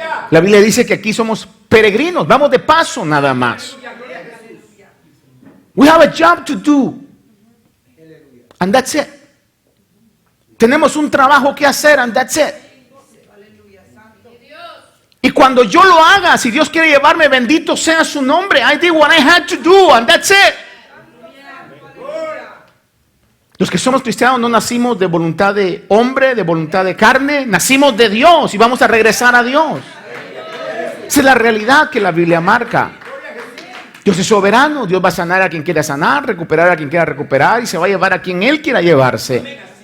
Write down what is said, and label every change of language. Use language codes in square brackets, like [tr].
[es] La Biblia dice que aquí somos peregrinos, vamos de paso nada más. [en] We have a job to do. And that's it. [es] Tenemos un trabajo que hacer [en] and that's it. [es] Y cuando yo lo haga, si Dios quiere llevarme, bendito sea su nombre. [en] I did what I had to do and that's it. [es] Los que somos cristianos no nacimos de voluntad de hombre, de voluntad de carne, nacimos de Dios y vamos a regresar a Dios. Esa es la realidad que la Biblia marca. Dios es soberano, Dios va a sanar a quien quiera sanar, recuperar a quien quiera recuperar y se va a llevar a quien Él quiera llevarse.